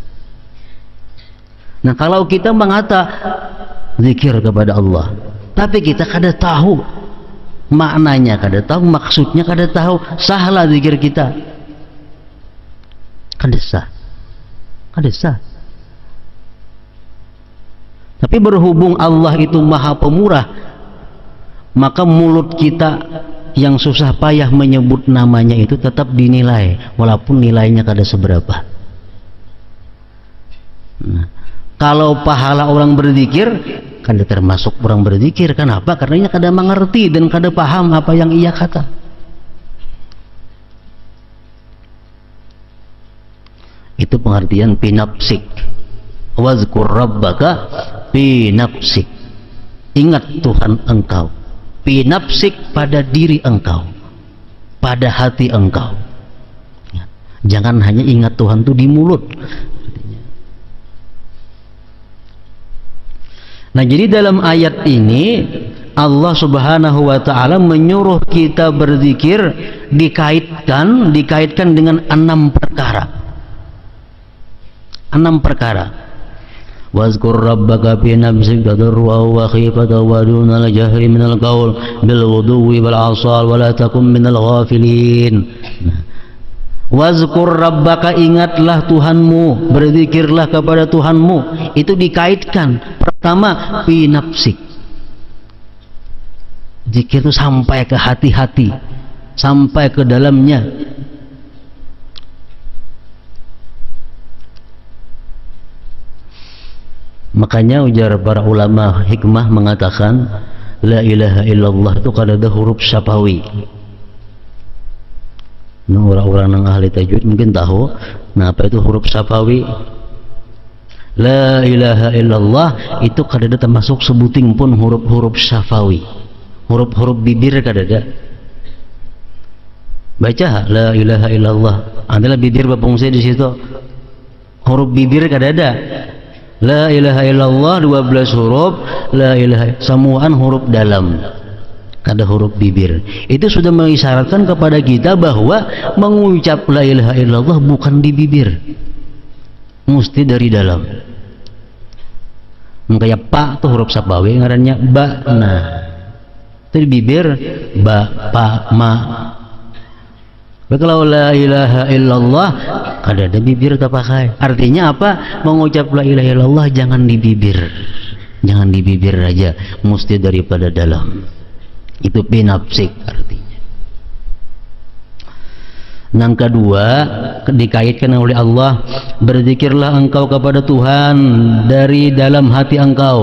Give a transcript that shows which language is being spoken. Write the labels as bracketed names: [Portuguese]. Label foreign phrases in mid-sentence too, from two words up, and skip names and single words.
[Indonesian] Nah, kalau kita mengata zikir kepada Allah, tapi kita [Banjar] kada tahu [Indonesian] maknanya, [Banjar] kada tahu [Indonesian] maksudnya, [Banjar] kada tahu, [Indonesian] sahlah zikir kita, [Banjar] kada sah. Kada sah. [Indonesian] Tapi berhubung Allah itu Maha Pemurah, maka mulut kita yang susah payah menyebut namanya itu tetap dinilai, walaupun nilainya [Banjar] kada seberapa. [Indonesian] Nah, kalau pahala orang berzikir, kada termasuk orang berzikir. Kenapa? Karena ia kada mengerti dan kada paham apa yang ia kata. Itu pengertian pinapsik. [Arabic] واذكر ربك في نفسك. [Indonesian] Ingat Tuhan engkau. [Arabic] في نفسك, [Indonesian] pada diri engkau, pada hati engkau. Jangan hanya ingat Tuhan itu di mulut. Nah, jadi dalam ayat ini Allah [Arabic] سبحانه وتعالى [Indonesian] menyuruh kita berzikir dikaitkan dengan 6 perkara. [Arabic] 6 perkara. واذكر ربك في نفسك تضرعا وخيفة ودون الجهر من القول بالغدو والآصال ولا تكن من الغافلين. واذكر ربك, [Indonesian] ingatlah Tuhanmu, berzikirlah kepada Tuhanmu. Itu dikaitkan pertama fi nafsik. Zikir itu sampai ke hati-hati, sampai ke dalamnya. Makanya ujar para ulama hikmah mengatakan [Arabic] لا إله إلا الله [Indonesian] itu [Banjar] kada ada [Indonesian] huruf syafawi. Nah, orang-orang yang ahli tajwid mungkin tahu. Nah, apa itu huruf syafawi? [Arabic] لا إله إلا الله [Indonesian] itu [Banjar] kada ada [Indonesian] termasuk sebuting pun huruf-huruf syafawi. Huruf-huruf bibir [Banjar] kada ada. [Indonesian] Baca [Arabic] لا إله إلا الله, [Indonesian] adalah bibir berfungsi di situ. Huruf bibir [Banjar] kada ada. [Arabic] لا إله إلا الله [Indonesian] 12 huruf, [Arabic] لا إله [Indonesian] semuaan huruf dalam. kada huruf bibir. Itu sudah mengisyaratkan kepada kita bahwa mengucap [Arabic] لا إله إلا الله [Indonesian] bukan di bibir, mesti dari dalam. Kayak pak tuh huruf sabawe ngarannya ba, nah itu di bibir ba, pa, ma. Kalau [Arabic] لا إله إلا الله [Banjar] kada ada [Indonesian] bibir tak pakai. Artinya apa? Mengucap [Arabic] لا إله إلا الله [Indonesian] jangan di bibir, jangan di bibir aja, mesti daripada dalam. Itu binafsik artinya. Yang kedua dikaitkan oleh Allah, berzikirlah engkau kepada Tuhan dari dalam hati engkau.